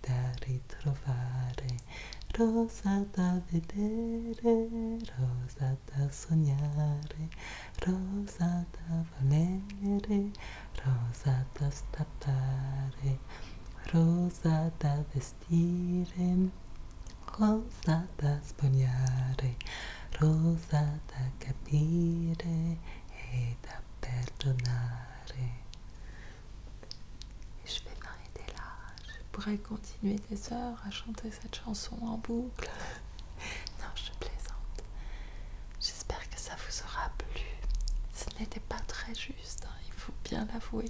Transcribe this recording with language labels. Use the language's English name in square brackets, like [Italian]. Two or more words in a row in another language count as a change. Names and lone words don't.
[Italian] da ritrovare, rosa da vedere, rosa da sognare, rosa da volere, rosa da strappare, rosa da vestire, rosa da spogliare, rosa da capire et da perdonare. [French] Et je vais m'arrêter là. Je pourrais continuer des heures à chanter cette chanson en boucle. Non, je plaisante. J'espère que ça vous aura plu. Ce n'était pas très juste, hein, il faut bien l'avouer.